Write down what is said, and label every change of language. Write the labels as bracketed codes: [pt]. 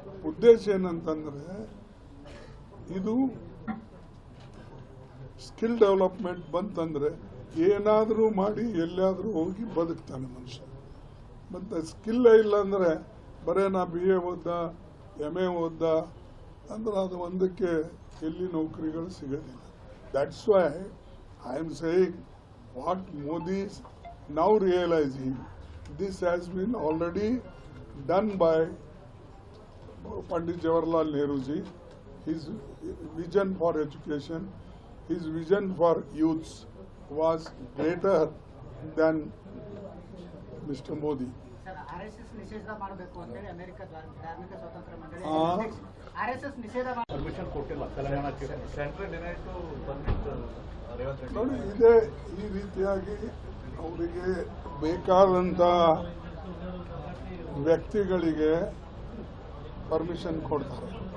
[kn] ಉದ್ದೇಶ ಏನಂತಂದರೆ, ಇದು ಸ್ಕಿಲ್ ಡೆವಲಪ್ಮೆಂಟ್ ಬಂತಂದರೆ ಏನಾದರೂ ಮಾಡಿ ಎಲ್ಲಾದರೂ ಹೋಗಿ ಬದುಕ್ತಾನೆ ಮನುಷ್ಯ. ಮತ್ತು ಸ್ಕಿಲ್ಲೇ ಇಲ್ಲ ಅಂದರೆ ಬರೇ ನಾ BA ಓದ್ದ, MA ಓದ್ದ ಅಂದ್ರೆ ಅದು ಒಂದಕ್ಕೆ ಎಲ್ಲಿ ನೌಕರಿಗಳು ಸಿಗೋದಿಲ್ಲ. [en] That's why I am saying what Modi is now realizing, this has been already done by Pandit Jawaharlal Nehru ji. His vision for education, his vision for youths was greater than Mr. Modi. [kn] RSS ನಿಷೇಧ ಮಾಡಬೇಕು ಅಂತ ಹೇಳಿ America ಧಾರ್ಮಿಕ ಸ್ವಾತಂತ್ರ್ಯ ಮಂಡಳಿ RSS ನಿಷೇಧ permission ಕೊಟ್ಟಿಲ್ಲ ತೆಲಂಗಾಣಕ್ಕೆ. [en] Central denied to permit Revanth Reddy. [kn] ನೋಡಿ, ಇದೇ ಈ ರೀತಿಯಾಗಿ ಅವರಿಗೆ ಬೇಕಾದಂಥ ವ್ಯಕ್ತಿಗಳಿಗೆ ಪರ್ಮಿಷನ್ ಕೊಡ್ತಾರೆ.